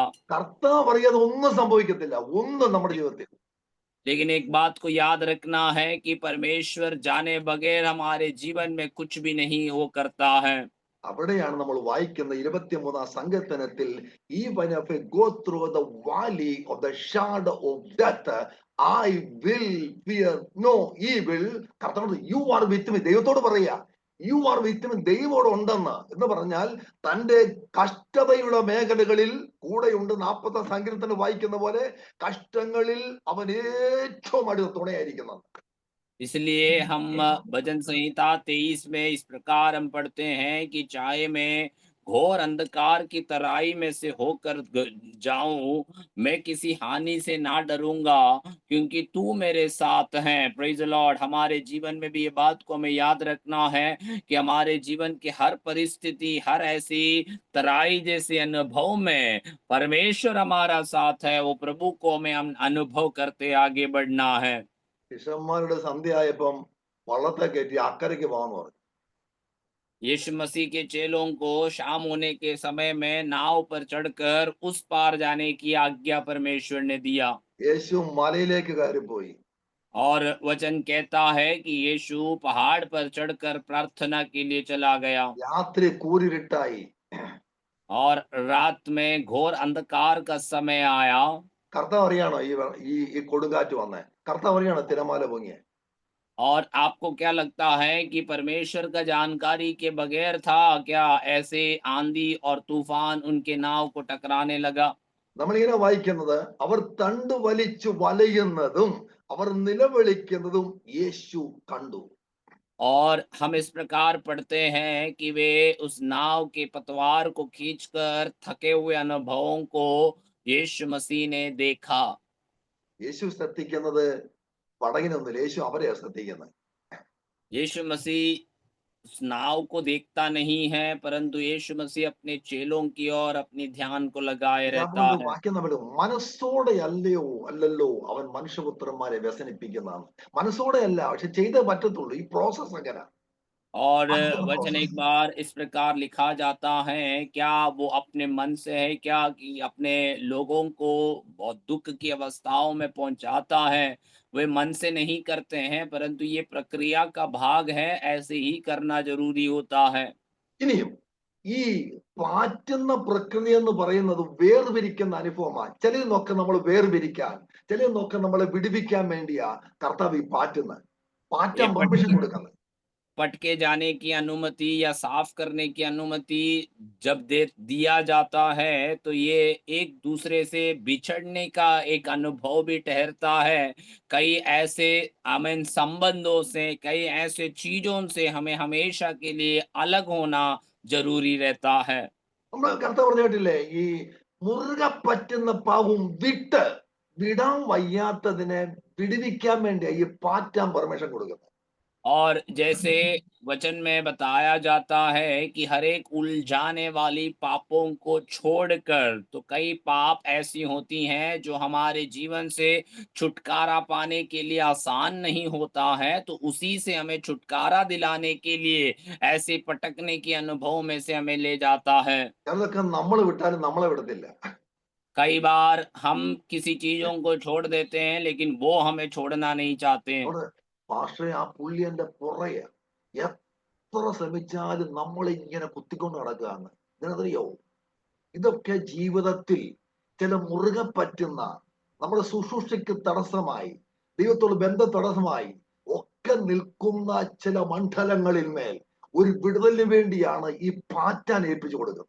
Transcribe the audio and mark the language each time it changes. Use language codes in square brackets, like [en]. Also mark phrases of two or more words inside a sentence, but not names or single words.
[ml] കർത്താവ് അറിയാതെ ഒന്നും സംഭവിക്കത്തില്ല, ഒന്നും നമ്മുടെ ജീവിതത്തിൽ. [hi] लेकिन एक बात को याद रखना है कि परमेश्वर जाने बगैर हमारे जीवन में कुछ भी नहीं हो करता है। [ml] അവിടെയാണ് നമ്മൾ വായിക്കുന്ന 23 സങ്കീർത്തനത്തിൽ, [en] ഈവൻ if I go through the valley of the shadow of death, I will fear no evil. കർത്താവ് you are with me, [ml] ദൈവത്തോട് പറയാ [en] you are with me, [ml] ദൈവോട് ഉണ്ടെന്ന് എന്ന് പറഞ്ഞാൽ തന്റെ കഷ്ടതയുടെ മേഖലകളിൽ കൂടെയുണ്ട്. 40 സങ്കീർത്തനം വായിക്കുന്ന പോലെ കഷ്ടങ്ങളിൽ അവൻ ഏറ്റവും അടുത്ത തുണയായിരിക്കുന്നത്. [hi] इसलिए हम भजन संहिता 23 में इस प्रकार हम पढ़ते हैं कि चाहे मैं घोर अंधकार की तराई में से होकर जाऊं, मैं किसी हानि से ना डरूंगा, क्योंकि तू मेरे साथ है। [en] Praise the Lord. [hi] हमारे जीवन में भी ये बात को हमें याद रखना है कि हमारे जीवन की हर परिस्थिति, हर ऐसी तराई जैसे अनुभव में परमेश्वर हमारा साथ है। वो प्रभु को हमें हम अनुभव करते आगे बढ़ना है। [ml] ശിഷ്യന്മാരുടെ സന്ധ്യയായപ്പം വള്ളത്തെ കയറ്റി അക്കരയ്ക്ക് പോകാന്ന് പറഞ്ഞു. [hi] यीशु मसीह के चेलों को शाम होने के समय में नाव पर चढ़कर उस पार जाने की आज्ञा परमेश्वर ने दिया। [ml] യേശു മലയിലേക്ക് കയറിപ്പോയി. [hi] और वचन कहता है कि यीशु पहाड़ पर चढ़कर प्रार्थना के लिए चला गया, [ml] രാത്രി കൂരിരുട്ടായി. [hi] और रात में घोर अंधकार का समय आया। [ml] കർത്താവ് അറിയാണോ ഈ കൊടുങ്കാറ്റ് വന്നേ? കർത്താവ് അറിയാണോ തിരമാല പൊങ്ങിയെ? [hi] और आपको क्या लगता है कि परमेश्वर का जानकारी के बगैर था क्या ऐसे आंधी और तूफान उनके नाव को टकराने लगा? [ml] നമ്മളിങ്ങനെ വായിക്കുന്നത്, അവർ തണ്ട് വലിച്ചു വലയുന്നതും അവർ നിലവിളിക്കുന്നതും യേശു കണ്ടു. [hi] और हम इस प्रकार पढ़ते हैं कि वे उस नाव के पतवार को खींचकर थके हुए अनुभवों को यीशु मसीह ने देखा। [ml] യേശു ശ്രദ്ധിക്കുന്നത് പടകിനൊന്നുമില്ല, യേശു അവരെയാ ശ്രദ്ധിക്കുന്നത്. [hi] यीशु मसीह उस नाव को देखता नहीं है, परंतु यीशु मसीह अपने चेलों की ओर अपनी ध्यान को लगाए रहता [ml] അതുകൊണ്ട് [hi] है। [ml] വാക്യം നമ്മൾ മനസ്സോടെ അല്ലല്ലോ അവൻ മനുഷ്യപുത്രന്മാരെ വ്യസനിപ്പിക്കുന്നതാണ്. മനസ്സോടെ അല്ല, പക്ഷെ ചെയ്തേ പറ്റത്തുള്ളൂ. ഈ പ്രോസസ് അങ്ങനെ. [hi] और [ml] അതാണ് [hi] वचन एक [ml] പ്രോസസ്. [hi] बार इस प्रकार लिखा जाता है, क्या वो अपने मन से है क्या कि अपने लोगों को बहुत दुःख की अवस्थाओं में पहुँचाता है? वे मन से नहीं करते हैं, परंतु ये प्रक्रिया का भाग है, ऐसे ही करना ज़रूरी होता है। [ml] ഇനിയും ഈ പാറ്റുന്ന പ്രക്രിയ എന്ന് പറയുന്നത് വേർപിരിക്കുന്ന അനുഭവമാണ്. ചിലതിനൊക്കെ നമ്മൾ വേർപിരിക്കാൻ, ചിലതിനൊക്കെ നമ്മളെ വിടുവിക്കാൻ വേണ്ടിയാ കർത്താവ് ഈ പാറ്റുന്നത്, [hi] ये [ml] പാറ്റാൻ [hi] पट [ml] പെർമിഷൻ കൊടുക്കുന്നത്. [hi] पटके जाने की अनुमति या साफ करने की अनुमति जब दे दिया जाता है, तो ये एक दूसरे से बिछड़ने का एक अनुभव भी ठहरता है। कई ऐसे आमीन संबंधों से, कई ऐसे चीज़ों से हमें हमेशा के लिए अलग होना ज़रूरी रहता है। [ml] നമ്മൾ കർത്താവ് പറഞ്ഞ കേട്ടില്ലേ, ഈ മുറുകെ പറ്റുന്ന പാവും വിടാൻ വയ്യാത്തതിനെ വിടുവിക്കാൻ വേണ്ടിയാ ഈ പാറ്റാൻ പെർമിഷൻ കൊടുക്കുന്നത്. [hi] और जैसे वचन में बताया जाता है कि हर एक उलझाने वाली पापों को छोड़कर, तो कई पाप ऐसी होती हैं जो हमारे जीवन से छुटकारा पाने के लिए आसान नहीं होता है, तो उसी से हमें छुटकारा दिलाने के लिए ऐसे पटकने के अनुभव में से हमें ले जाता है। [ml] ചിലതൊക്കെ നമ്മൾ വിട്ടാലും നമ്മളെ വിടത്തില്ല. [hi] कई बार हम किसी चीज़ों को छोड़ देते हैं, लेकिन वो हमें छोड़ना नहीं चाहते। [ml] അവിടെ പാസ്റ്ററെ ആ പുള്ളി എന്റെ പുറകെ എത്ര ശ്രമിച്ചാലും നമ്മളെ ഇങ്ങനെ കുത്തിക്കൊണ്ട് നടക്കുകയാണ്. ഇതിനറിയോ, ഇതൊക്കെ ജീവിതത്തിൽ ചില മുറുകെ പറ്റുന്ന, നമ്മുടെ ശുശ്രൂഷയ്ക്ക് തടസ്സമായി, ദൈവത്തോട് ബന്ധം തടസ്സമായി ഒക്കെ നിൽക്കുന്ന ചില മണ്ഡലങ്ങളിൽ മേൽ ഒരു വിടുതലിന് വേണ്ടിയാണ് ഈ പാറ്റാൻ ഏൽപ്പിച്ചു കൊടുക്കുന്നത്.